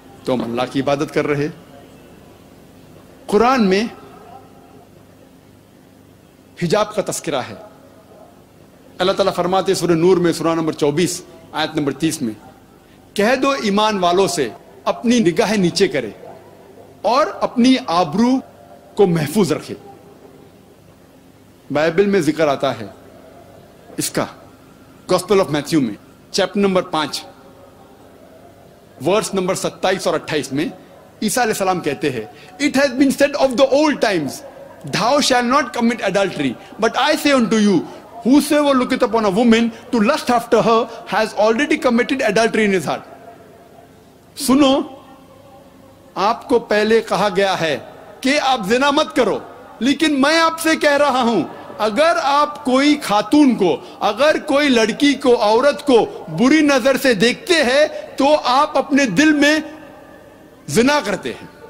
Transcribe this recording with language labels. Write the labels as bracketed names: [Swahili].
[Urdu] تو ہم اللہ کی عبادت کر رہے. قرآن میں حجاب کا تذکرہ ہے. اللہ تعالیٰ فرماتے سورہ نور میں سورہ نمبر 24 آیت نمبر 30 میں, کہہ دو ایمان والوں سے اپنی نگاہیں نیچے کرے اور اپنی آبرو کو محفوظ رکھے. بائبل میں ذکر آتا ہے اس کا گاسپل آف میتھیو میں چیپٹر نمبر 5 ورس نمبر 27 اور 28 میں عیسیٰ علیہ السلام کہتے ہیں, [English] It has been said of the old times, Thou shalt not commit adultery, but I say unto you, whosoever looketh upon a woman to lust after her has already committed adultery in his heart. [Urdu] سنو, آپ کو پہلے کہا گیا ہے کہ آپ زنا مت کرو, لیکن میں آپ سے کہہ رہا ہوں اگر آپ کوئی خاتون کو, اگر کوئی لڑکی کو, عورت کو بری نظر سے دیکھتے ہیں تو آپ اپنے دل میں زنا کرتے ہیں.